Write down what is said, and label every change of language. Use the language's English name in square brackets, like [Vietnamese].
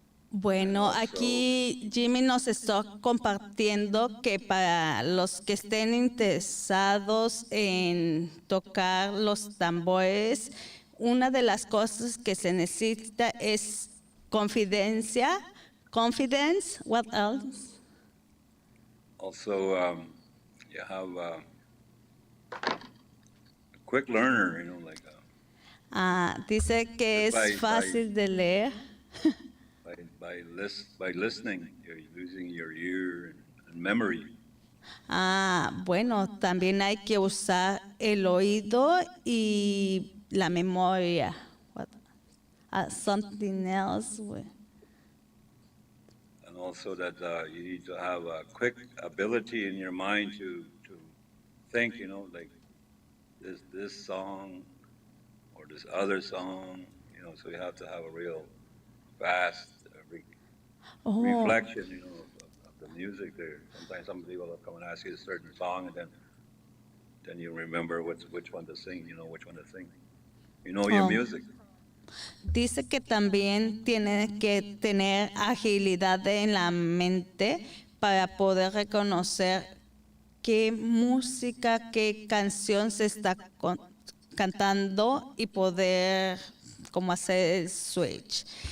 [Spanish] Bueno, aquí Jimmy nos está compartiendo que para los que estén interesados en tocar los tambores, una de las cosas que se necesita es confidencia. [English] Confidence, what else? Also, you have a quick learner, like [Spanish] Dice que es fácil de leer. [English] by listening, you're using your ear and memory. [Spanish] Bueno, también hay que usar el oído y la memoria. [English] What? Something else. And also that you need to have a quick ability in your mind to think, like this song or this other song, so you have to have a real fast reflection, of the music there. Sometimes some people will come and ask you a certain song, and then you remember which one to sing, which one to sing. Your music. [Spanish] Dice que también tiene que tener agilidad en la mente para poder reconocer qué música, qué canción se está cantando y poder como hacer el switch.